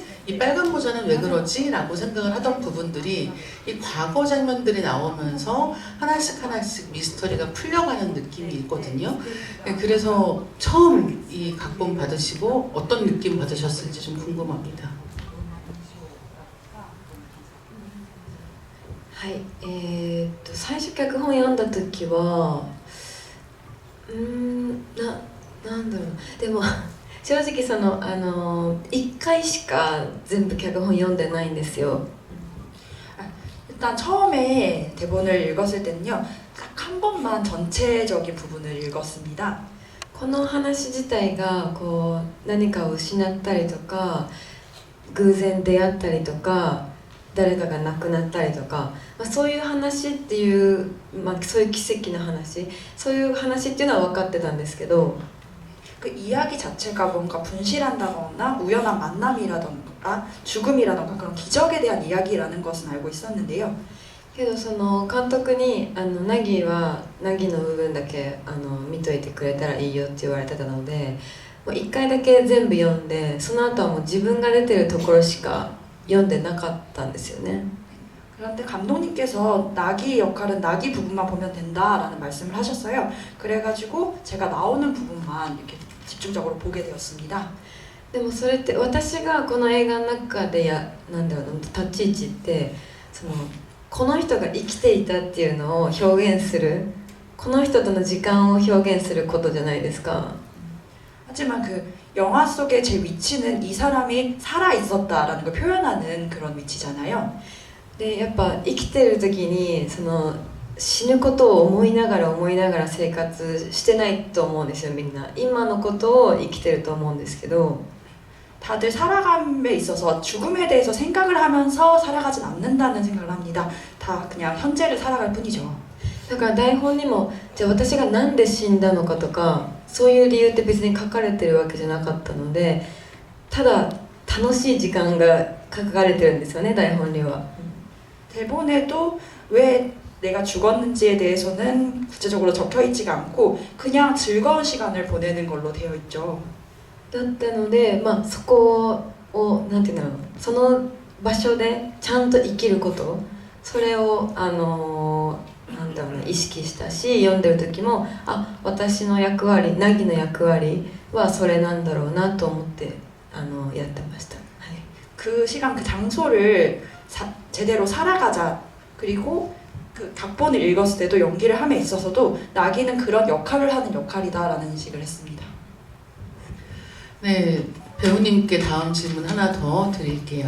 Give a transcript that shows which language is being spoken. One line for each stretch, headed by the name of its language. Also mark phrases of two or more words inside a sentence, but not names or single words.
Korean: 이 빨간 모자는 왜 그러지? 라고 생각을 하던 부분들이 이 과거 장면들이 나오면서 하나씩 미스터리가 풀려가는 느낌이 있거든요. 그래서 처음 이 각본 받으시고 어떤 느낌 받으셨을지 좀 궁금합니다.
Japanese: はい、最初脚本読んだ時はなんだろう、でも正直1回しか全部脚本読んでないんですよ。
Korean: 일단 처음에 대본을 읽었을 때는요, 딱 한 번만 전체적인 부분을 읽었습니다.
Japanese: この話自体がこう何かを失ったりとか偶然出会ったりとか誰かが亡くなったりとか、そういう話っていう、そういう奇跡の話、そういう話っていうのは分かってたんですけど、
Korean: 그 이야기 자체가 뭔가 분실한다거나 우연한 만남이라던가 죽음이라던가 그런 기적에 대한 이야기라는 것은 알고 있었는데요.
Japanese: けど監督にナギはナギの部分だけ見といてくれたらいいよって言われてたので、もう1回だけ全部読んで、その後はもう自分が出てるところしか読んでなかったんですよね。
Korean: 그런데 감독님께서 나기 역할은 나기 부분만 보면 된다라는 말씀을 하셨어요. 그래가지고 제가 나오는 부분만 이렇게 집중적으로 보게 되었습니다.
Japanese: でもそれって私がこの映画の中でなんだろう、立ち位置ってこの人が生きていたっていうのを表現する、この人との時間を表現することじゃないですか。
Korean: 하지만 그 영화 속의 제 위치는 이 사람이 살아 있었다라는 걸 표현하는 그런 위치잖아요.
Japanese: でやっぱ生きてる時に死ぬことを思いながら生活してないと思うんですよ。みんな今のことを生きてると思うんですけど、
Korean: 다들 살아감에 있어서 죽음에 대해서 생각을 하면서 살아가진 않는다는 생각을 합니다. 다 그냥 현재를 살아갈 뿐이죠.
Japanese: だから台本にもじゃあ私がなんで死んだのかとかそういう理由って別に書かれてるわけじゃなかったので、ただ楽しい時間が書かれてるんですよね、台本には。
Korean: 대본에도 왜 내가 죽었는지에 대해서는 구체적으로 적혀 있지가 않고 그냥 즐거운 시간을 보내는 걸로 되어 있죠.
Japanese: だったので、まあ、そこをなんていうんだろう、その場所でちゃんと生きること、それをなんだろうな、意識したし、読んでる時も私の役割、凪の役割はそれなんだろうなと思ってやってました。はい、
Korean: 그 시간 그 장소를 제대로 살아가자. 그리고 그 각본을 읽었을 때도 연기를 함에 있어서도 나기는 그런 역할을 하는 역할이다라는 인식을 했습니다. 네, 배우님께 다음 질문 하나 더 드릴게요.